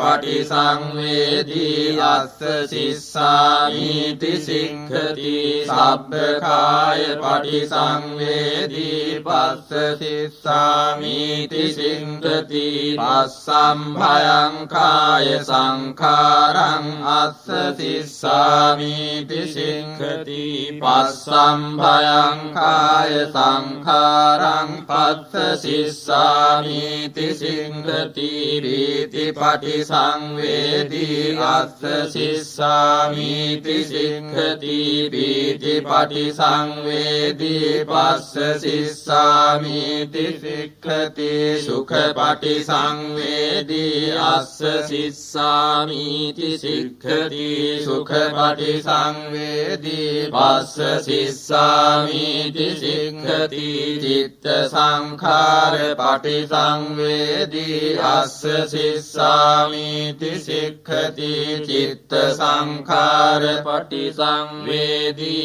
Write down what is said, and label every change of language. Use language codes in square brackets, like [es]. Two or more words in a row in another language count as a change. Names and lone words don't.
[pi] පටිසංවේදී අස්ස සිස්සාමීති සික්ඛති සබ්බ කාය පටිසංවේදී පස්ස සිස්සාමීති සික්ඛති පස්සම් භයං කාය සංඛාරං අස්ස සිස්සාමීති සික්ඛති පස්සම් භයං කාය සංඛාරං පස්ස සිස්සාමීති සික්ඛති පීති පටිසංවේදී අස්ස සිස්සාමීති සික්ඛති පීති පටිසංවේදී පස්ස සිස්සාමීති සික්ඛති සුඛ පටිසංවේදී අස්ස සිස්සාමීති සික්ඛති සුඛ පටිසංවේදී පස්ස සිස්සාමීති සික්ඛති චිත්ත සංඛාර පටිසංවේදී අස්ස සිස්සාමීති සික්ඛති චිත්ත සංඛාර පටිසංවේදී